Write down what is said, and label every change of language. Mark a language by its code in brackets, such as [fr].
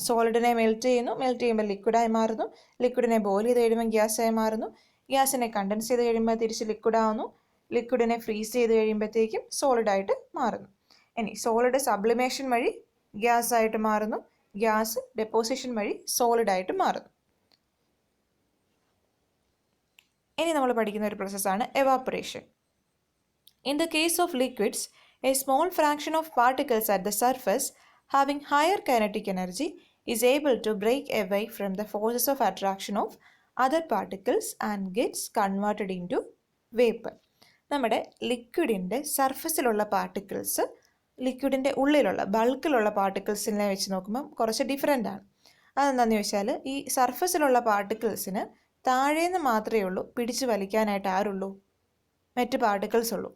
[ml] സോളിഡിനെ melt ചെയ്യുന്നു, melt ചെയ്യുമ്പോൾ ലിക്വിഡായി മാറുന്നു, ലിക്വിഡിനെ ബോയിൽ ചെയ്ത് കഴിയുമ്പോൾ ഗ്യാസായി മാറുന്നു, ഗ്യാസിനെ കണ്ടൻസ് ചെയ്ത് കഴിയുമ്പോൾ തിരിച്ച് ലിക്വിഡാവുന്നു, ലിക്വിഡിനെ ഫ്രീസ് ചെയ്ത് കഴിയുമ്പോഴത്തേക്കും സോളിഡായിട്ട് മാറുന്നു. ഇനി സോളിഡ് സബ്ലിമേഷൻ വഴി ഗ്യാസ് ആയിട്ട് മാറുന്നു, ഗ്യാസ് ഡെപ്പോസിഷൻ വഴി സോളിഡായിട്ട് മാറുന്നു. ഇനി നമ്മൾ പഠിക്കുന്ന ഒരു പ്രോസസ്സാണ് evaporation. [en] In the case of liquids, a small fraction of particles at the surface having higher kinetic energy is able to break away from the forces of attraction of other particles and gets converted into vapor. [ml] നമ്മുടെ ലിക്വിഡിൻ്റെ സർഫസിലുള്ള particles ലിക്വിഡിൻ്റെ ഉള്ളിലുള്ള ബൾക്കിലുള്ള പാർട്ടിക്കിൾസിനെ വെച്ച് നോക്കുമ്പം കുറച്ച് different ആണ്. അതെന്താണെന്ന് ചോദിച്ചാൽ, ഈ സർഫസിലുള്ള പാർട്ടിക്കിൾസിന് താഴേന്ന് മാത്രമേ ഉള്ളൂ പിടിച്ചു വലിക്കാനായിട്ട് ആരുള്ളൂ? മറ്റ് പാർട്ടിക്കിൾസ് ഉള്ളൂ.